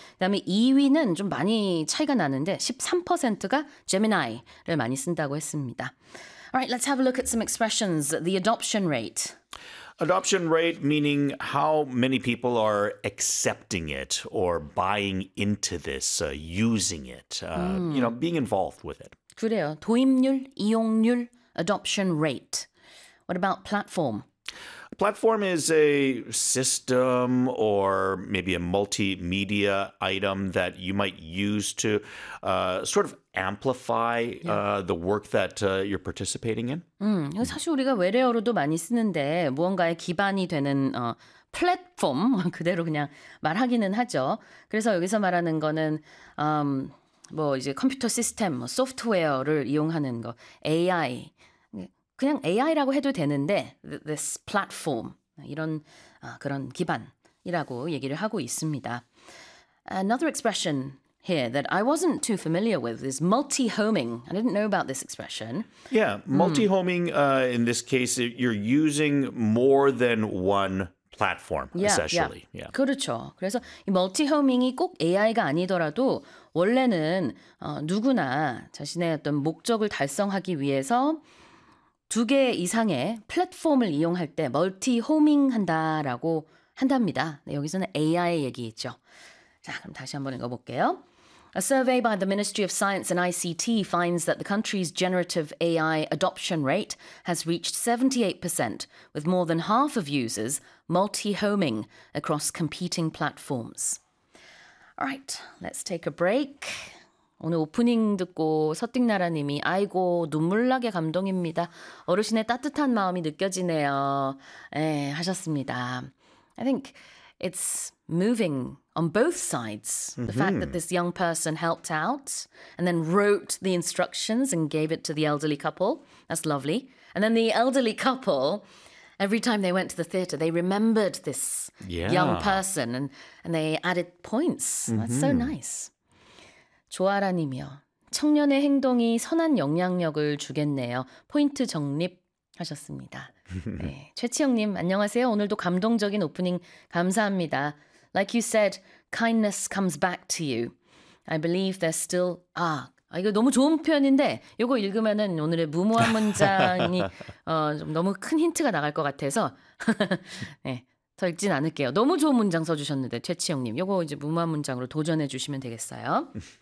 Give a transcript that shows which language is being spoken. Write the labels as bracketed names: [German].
[Korean] 그다음에 2위는 좀 많이 차이가 나는데 13%가 Gemini를 많이 쓴다고 했습니다. [English] All right, let's have a look at some expressions. The adoption rate. Adoption rate, meaning how many people are accepting it or buying into this, using it, you know, being involved with it. [Korean] 그래요. 도입률, 이용률, [English] adoption rate. What about platform? Platform is a system or maybe a multimedia item that you might use to sort of amplify the work that you're participating in. [Korean] 사실 우리가 외래어로도 많이 쓰는데 무언가의 기반이 되는 플랫폼 그대로 그냥 말하기는 하죠. 그래서 여기서 말하는 거는 뭐 이제 컴퓨터 시스템, 뭐 소프트웨어를 이용하는 거, AI. 그냥 AI라고 해도 되는데 [English] this platform [Korean] 이런 그런 기반이라고 얘기를 하고 있습니다. [English] Another expression here that I wasn't too familiar with is multi-homing. I didn't know about this expression. Yeah, multi-homing in this case you're using more than one platform essentially. [Korean] Yeah. 그렇죠. 그래서 이 multi-homing이 꼭 AI가 아니더라도 원래는 누구나 자신의 어떤 목적을 달성하기 위해서 두 개 이상의 플랫폼을 이용할 때 멀티 호밍 한다라고 한답니다. 네, 여기서는 AI 얘기했죠. 자, 그럼 다시 한번 읽어볼게요. [English] A survey by the Ministry of Science and ICT finds that the country's generative AI adoption rate has reached 78%, with more than half of users multi-homing across competing platforms. All right, let's take a break. [Korean] 오늘 오프닝 듣고 서띵나라 님이 아이고 눈물 나게 감동입니다. 어르신의 따뜻한 마음이 느껴지네요. 에, 하셨습니다. [English] I think it's moving on both sides. Mm-hmm. The fact that this young person helped out and then wrote the instructions and gave it to the elderly couple, that's lovely. And then the elderly couple, every time they went to the theater, they remembered this young person and they added points. Mm-hmm. That's so nice. 조아라 님이요. [Korean] 청년의 행동이 선한 영향력을 주겠네요. 포인트 정립하셨습니다. 네. 최치영 님, 안녕하세요. 오늘도 감동적인 오프닝 감사합니다. [English] Like you said, kindness comes back to you. I believe there's still... [Korean] 이거 너무 좋은 표현인데 이거 읽으면은 오늘의 무모한 문장이 좀 너무 큰 힌트가 나갈 것 같아서 네, 더 읽진 않을게요. 너무 좋은 문장 써주셨는데 최치영 님, 이거 이제 무모한 문장으로 도전해 주시면 되겠어요.